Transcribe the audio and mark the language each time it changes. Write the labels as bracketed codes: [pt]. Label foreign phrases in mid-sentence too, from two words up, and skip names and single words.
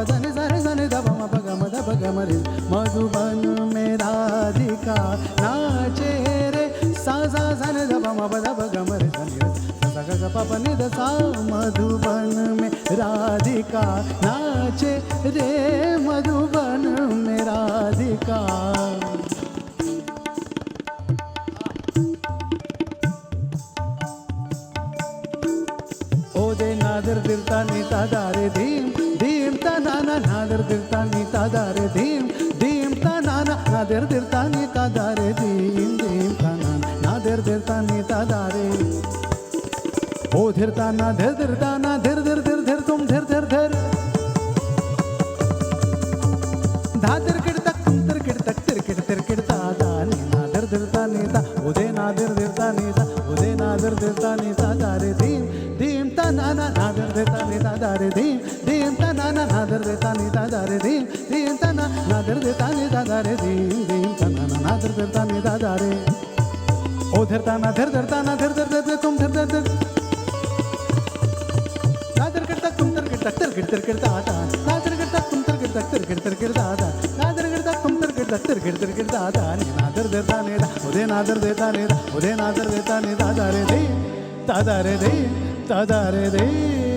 [hi] द नि सरे सरे द प म प ग म द प ग म रे, मधुबन में राधिका नाचे रे, सा सा सरे द प म प द प ग म रे, सा ग ग प प नि द सा, मधुबन में राधिका नाचे रे, मधुबन में राधिका। ओदे नादर दिलता नीता दारे धीम धीम ता नाना, नादर दिलता नीता दारे धीम धीम ता नाना, नादर दिलता नीता दारे धीम धीम ता नाना, नादर दिलता नीता दारे। ओ धीरता ना धीर धीरता ना धीर धीर धीर धीर तुम धीर धीर धीर, धादिर किड़तक तुम तिरकिड़ ता दा नी, नादर दिलता नीता उदे नादर दिलता नीता, उदे नादर दिलता नीता दारे धीम धीम ता नाना, नादर देता नीता दारे धीम धीम ता नाना, नादर देता नीता दारे धीम धीम ता ना, नादर देता नीता दारे धीम धीम ता नाना, नादर देता नीता दारे। ओ धरता ना धर धरता ना धर धर धर तुम धर धर धर, नादर करता तुम तिरकिड़ ता दा, नादर करता तुम तिरकिड़ ता दा, नादर करता तुम तिरकिड़ ता दा नी, नादर देता नीता उदे नादर देता नीता, उदे नादर देता नीता दारे धीम ता दारे धीम ता दारे धीम।